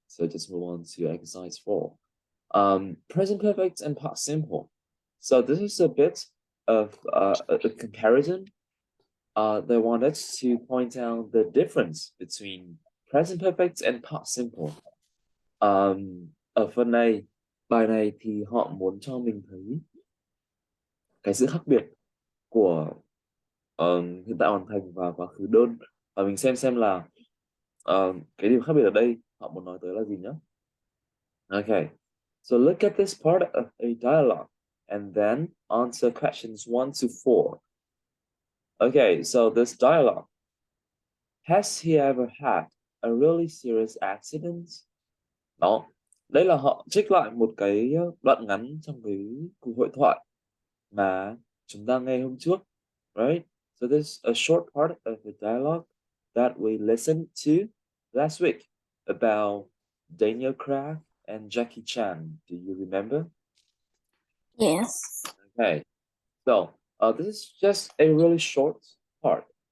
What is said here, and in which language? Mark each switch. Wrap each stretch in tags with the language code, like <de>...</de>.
<en>So just move on to exercise 4. Present perfect and past simple. So this is a bit of a comparison. They wanted to point out the difference between present perfect and past simple.</en> <vi>Ở phần này, bài này thì họ muốn cho mình thấy cái sự khác biệt của hiện tại hoàn thành và quá khứ đơn, và mình xem là cái điểm khác biệt ở đây họ muốn nói tới là gì nhé.</vi> <en>Okay, so look at this part of a dialogue and then answer questions 1 to 4. Okay, so this dialogue. Has he ever had a really serious accident?</en> <vi>Đó, đây là họ trích lại một cái đoạn ngắn trong cái cuộc hội thoại mà chúng ta nghe hôm trước,</vi> <en>right? So this is a short part of the dialogue that we listened to last week about Daniel Craig and Jackie Chan. Do you remember? Yes. Okay, so this is just a really short part.</en>